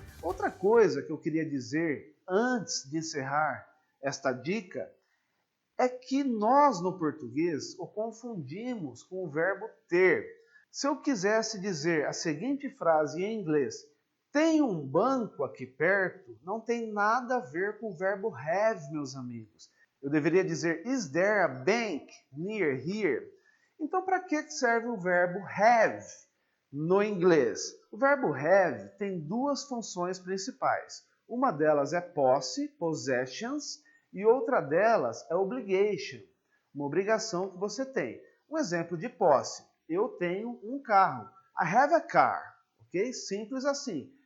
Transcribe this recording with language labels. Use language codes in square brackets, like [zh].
[pt] Outra coisa que eu queria dizer antes de encerrar esta dica é que nós no português o confundimos com o verbo ter. Se eu quisesse dizer a seguinte frase em inglês, tem um banco aqui perto, não tem nada a ver com o verbo have, meus amigos. Eu deveria dizer, [en] is there a bank near here? [pt] Então, para que serve o verbo have no inglês? O verbo have tem duas funções principais. Uma delas é posse, possessions, e outra delas é obligation, uma obrigação que você tem. Um exemplo de posse, eu tenho um carro, [en] I have a car, [pt] ok? Simples assim.